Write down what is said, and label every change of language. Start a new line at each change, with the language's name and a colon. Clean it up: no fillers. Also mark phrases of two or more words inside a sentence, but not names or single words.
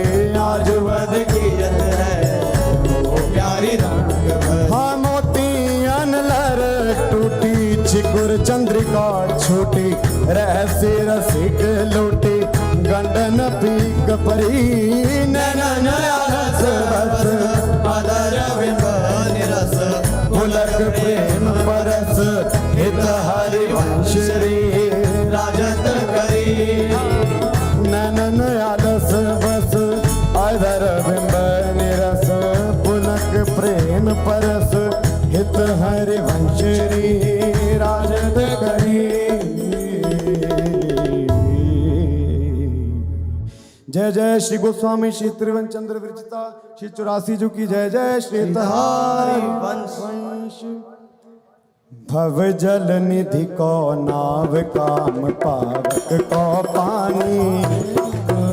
Braj: आज वह देखियत है वो प्यारी रंग भरी हाँ मोतियन लर टूटी चिकुर चंद्रिका छोटी रहस्य रसिक लूटी गंडन पीक परी नैनन रस बस अदर बिंब निरस पुलक प्रेम परस हित हरि वंश रे राजत करी नैनन आलस बस अधर बिंब निरस पुलक प्रेम परस हित हरि वंश री राजत करी
Hindi: जय जय श्री गोस्वामी श्री त्रिवन चंद्र विरचिता श्री 84 जी की जय जय श्री तहारी वंश भव जल निधि को नाव काम पावक को पानी